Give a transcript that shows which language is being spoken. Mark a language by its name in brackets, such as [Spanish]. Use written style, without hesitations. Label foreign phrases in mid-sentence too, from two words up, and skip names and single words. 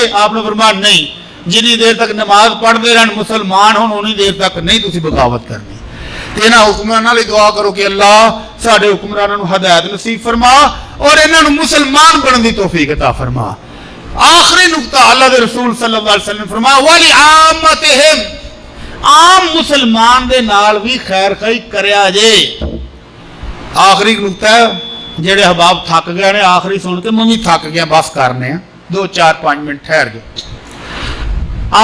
[Punjabi] ਆਪਨੇ ਫ਼ਰਮਾਇਆ ਨਹੀਂ, ਜਿੰਨੀ ਦੇਰ ਤੱਕ ਨਮਾਜ਼ ਪੜ੍ਹਤੇ ਰਹਿਣ ਮੁਸਲਮਾਨ ਹੋਣ ਉੰਨੀ ਦੇਰ ਤੱਕ ਨਹੀਂ ਤੁਸੀਂ ਬਗ਼ਾਵਤ ਕਰਨੀ। ਤੇ ਇਨ੍ਹਾਂ ਹੁਕਮਰਾਨਾਂ ਲਈ ਦੁਆ ਕਰੋ ਕਿ ਅੱਲਾਹ ਸਾਡੇ ਹੁਕਮਰਾਨਾਂ ਨੂੰ ਹਿਦਾਇਤ ਨਸੀਬ ਫ਼ਰਮਾ ਔਰ ਇਨ੍ਹਾਂ ਨੂੰ ਮੁਸਲਮਾਨ ਬਣਨੇ ਦੀ ਤੌਫ਼ੀਕ ਅਤਾ ਫ਼ਰਮਾ। ਆਖ਼ਰੀ ਨੁਕਤਾ ਅੱਲਾਹ ਦੇ ਰਸੂਲ [Arabic] صلى الله عليه وسلم [Punjabi] ਫ਼ਰਮਾਇਆ [Arabic] ولعامتهم, [Punjabi] , ਆਮ ਮੁਸਲਮਾਨ ਦੇ ਨਾਲ ਵੀ ਖ਼ੈਰ ਖ਼ਾਹੀ ਕਰਿਆ ਜੇ। ਆਖ਼ਰੀ ਨੁਕਤਾ ਜਿਹੜੇ ਹਬਾਬ ਥੱਕ ਗਏ ਨੇ ਆਖ਼ਰੀ ਸੁਣ ਕੇ ਮੈਂ ਵੀ ਥੱਕ ਗਿਆ, ਬਸ ਕਰਨੇ 2-4-5 ਮਿੰਟ ਠਹਿਰ ਜਾਓ।